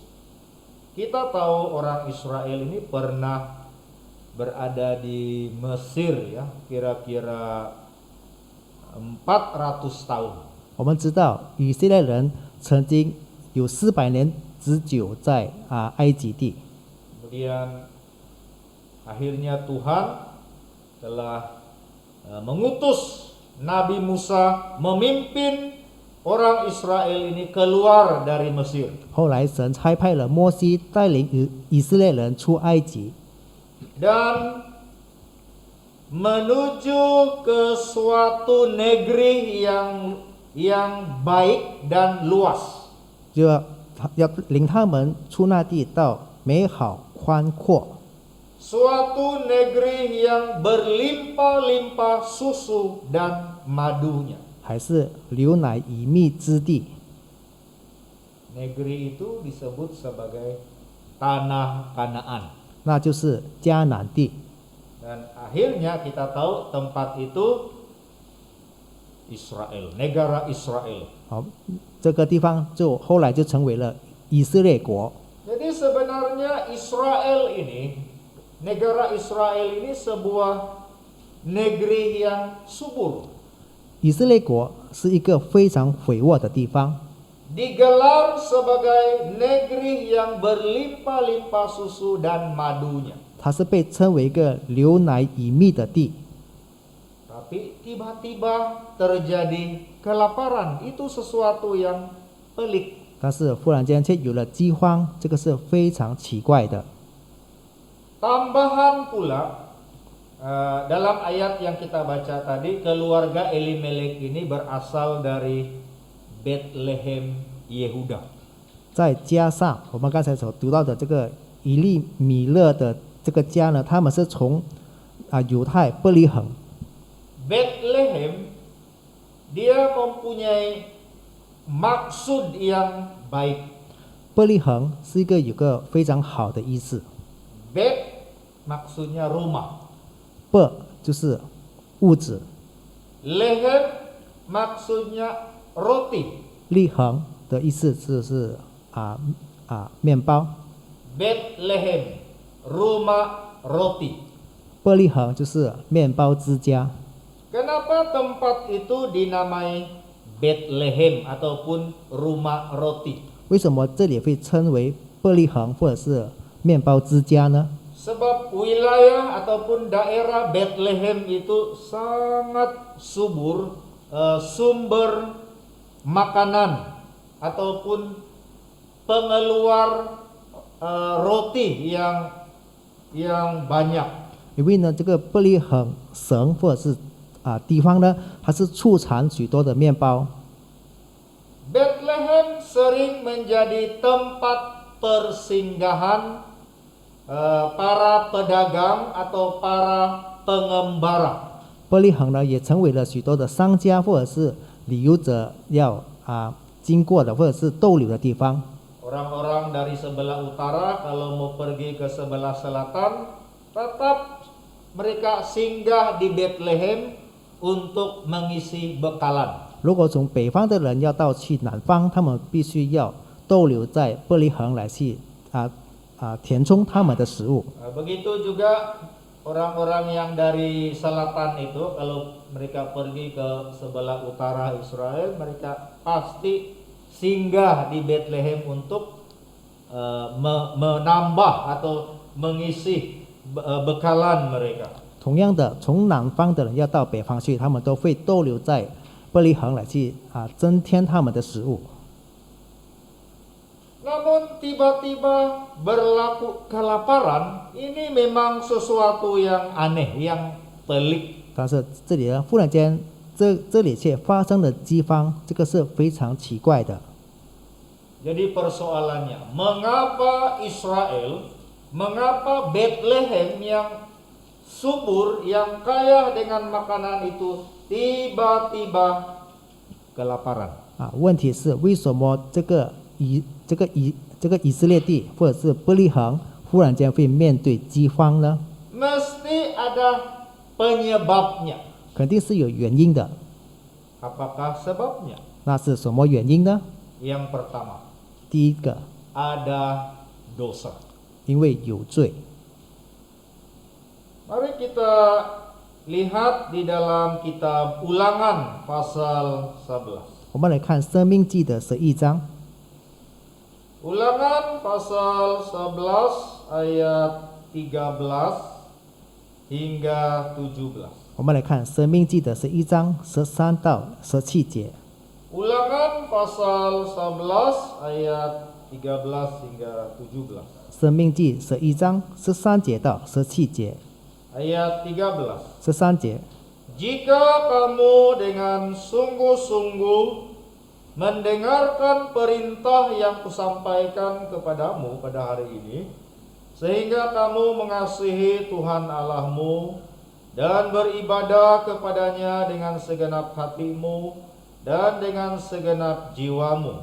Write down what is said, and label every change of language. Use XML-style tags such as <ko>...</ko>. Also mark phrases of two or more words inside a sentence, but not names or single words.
<ms>Kita tahu orang Israel ini pernah berada di Mesir ya, kira-kira 400 tahun.</ms> <zh>我们知道以色列人曾经有400年之久在埃及地，</zh> <ms>Kemudian akhirnya Tuhan telah mengutus Nabi Musa memimpin orang Israel ini keluar dari Mesir.</ms> <zh>后来神差派了摩西带领以色列人出埃及，</zh> <ms>Dan menuju ke suatu negeri yang baik dan luas.</ms> <zh>就要领他们出那地到美好宽阔，</zh> <ms>Suatu negeri yang berlimpah-limpah susu dan madunya.</ms> <zh>还是流奶与蜜之地。</zh> <ms>Negeri itu disebut sebagai tanah Kanaan.</ms> <zh>那就是迦南地。</zh> <ms>Dan akhirnya kita tahu tempat itu Israel, negara Israel.</ms> <zh>好，这个地方后来就成为了以色列国。</zh> <ms>Jadi sebenarnya Israel ini, negara Israel ini sebuah negeri yang subur.</ms> <zh>以色列国是一个非常肥沃的地方，</zh> <ms>Digelar sebagai negeri yang berlimpah-limpah susu dan madunya.</ms> <zh>它是被称为一个流奶与蜜的地。</zh> <ms>Tapi tiba-tiba terjadi kelaparan. Itu sesuatu yang pelik.</ms> <zh>但是忽然间却有了饥荒，这个是非常奇怪的。</zh> <ms>Tambahan pula dalam ayat yang kita baca tadi, keluarga Elimelek ini berasal dari Bethlehem Yehuda.</ms> <zh>再加上我们刚才所读到的这个以利米勒的这个家呢，他们是从犹太伯利恒</zh> <ms>Bethlehem dia mempunyai maksud yang baik.</ms> <zh>伯利恒是一个有个非常好的意思，</zh> <ms>Bet maksudnya rumah.</ms> <zh>伯就是物质，</zh> <ms>Lehem maksudnya roti.</ms> <zh>利恒的意思就是面包，</zh> <ms>Bethlehem rumah roti.</ms> <zh>伯利恒就是面包之家。</zh> <ms>Kenapa tempat itu dinamai Bethlehem ataupun rumah roti?</ms> <zh>为什么这里会称为伯利恒或者是面包之家呢？</zh> <ms>Sebab wilayah ataupun daerah Bethlehem itu sangat subur sumber makanan ataupun pengeluar roti yang banyak.</ms> <zh>因为呢，这个伯利恒省或者是地方呢，它是出产许多的面包。</zh> <ms>Bethlehem sering menjadi tempat persinggahan para pedagang atau para pengembara.</ms> <zh>伯利恒呢，也成为了许多的商家或者是旅游者要经过的或者是逗留的地方。</zh> <ms>Orang-orang dari sebelah utara kalau mau pergi ke sebelah selatan, tetap mereka singgah di Bethlehem untuk mengisi bekalan.</ms> <zh>如果从北方的人要到去南方，他们必须要逗留在伯利恒来去填充他们的食物。</zh> <ms>Begitu juga orang-orang yang dari selatan itu kalau mereka pergi ke sebelah utara Israel, mereka pasti singgah di Bethlehem untuk menambah atau mengisi bekalan mereka.</ms> <zh>同样的，从南方的人要到北方去，他们都会逗留在伯利恒来去增添他们的食物。</zh> <ms>Namun tiba-tiba berlaku kelaparan, ini memang sesuatu yang aneh, yang pelik.</ms> <zh>但是这里呢，忽然间这里却发生了饥荒，这个是非常奇怪的。</zh> <ms>Jadi persoalannya, mengapa Israel, mengapa Bethlehem yang subur, yang kaya dengan makanan itu tiba-tiba kelaparan?</ms> <zh>问题是为什么这个以色列地或者是伯利恒忽然间会面对饥荒呢？</zh> <ms>Mesti ada penyebabnya.</ms> <zh>肯定是有原因的。</zh> <ms>Apakah sebabnya?</ms> <zh>那是什么原因呢？</zh> <ms>Yang pertama,</ms> <zh>第一个，</zh> <ms>ada dosa.</ms> <zh>因为有罪。</zh> <ms>Mari kita lihat di dalam kitab Ulangan pasal 11.</ms> <zh>我们来看《生命记》的11章，</zh> <ms>Ulangan pasal 11 ayat 13 hingga 17.</ms> <zh>我们来看《生命记》的11章13到17节。</zh> <ms>Ulangan pasal 11 ayat 13 hingga 17.</ms> <zh>生命记11章13节到17节。</zh> <ms>Ayat 13.</ms> <zh>13节，</zh> <ms>Jika kamu dengan sungguh-sungguh mendengarkan perintah yang kusampaikan kepadamu pada hari ini, sehingga kamu mengasihi Tuhan Allahmu dan beribadah kepadanya dengan segenap hatimu dan dengan segenap jiwamu.</ms>